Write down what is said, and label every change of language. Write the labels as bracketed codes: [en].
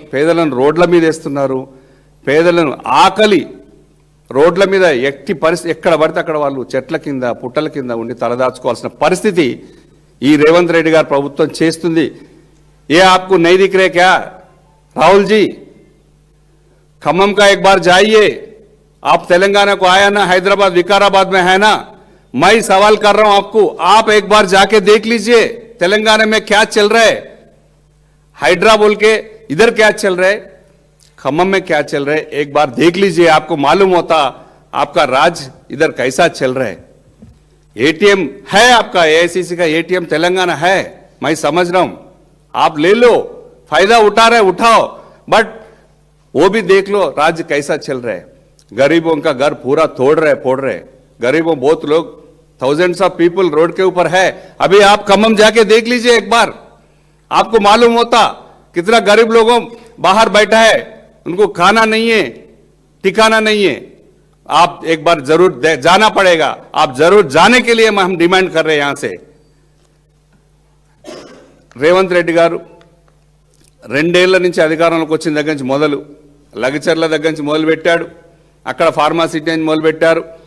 [te] పేదలను రోడ్ల మీద వేస్తున్నారు. పేదలను ఆకలి రోడ్ల మీద ఎట్టి పరిస్థితి, ఎక్కడ పడితే అక్కడ వాళ్ళు చెట్ల కింద, పుట్టల కింద ఉండి తలదాచుకోవాల్సిన పరిస్థితి ఈ రేవంత్ రెడ్డి గారి ప్రభుత్వం చేస్తుంది. [hi] ఏ ఆప్కు నై దిఖ్ రే క్యా రాహుల్ जी? खम्मम का एक बार जाइए. आप तेलंगाना को आया ना, हैदराबाद विकाराबाद में है ना, मैं सवाल कर रहा हूं आपको, आप एक बार जाके देख लीजिए तेलंगाना में क्या चल रहा है. हाइड्रा बोल के इधर क्या चल रहा है, खम्मम में क्या चल रहा है, एक बार देख लीजिए, आपको मालूम होता आपका राज इधर कैसा चल रहा है. एटीएम है आपका, एआईसीसी का एटीएम तेलंगाना है, मैं समझ रहा हूं, आप ले लो, फायदा उठा रहे उठाओ, बट वो भी देख लो राज्य कैसा चल रहा है। गरीबों का घर पूरा तोड़ रहे फोड़ रहे, गरीबों बहुत लोग थाउजेंड्स ऑफ पीपल रोड के ऊपर है। अभी आप खम्मम जाके देख लीजिए एक बार, आपको मालूम होता कितना गरीब लोगों बाहर बैठा है, उनको खाना नहीं है, ठिकाना नहीं है। आप एक बार जरूर जाना पड़ेगा, आप जरूर जाने के लिए हम डिमांड कर रहे हैं। यहां से [te] రేవంత్ రెడ్డి గారు 2 ఏళ్ల నుంచి అధికారంలోకి వచ్చిన దగ్గర నుంచి మొదలు లగచర్ల దగ్గర నుంచి మొదలు పెట్టాడు, అక్కడ ఫార్మాసిటీ అని మొదలు పెట్టారు।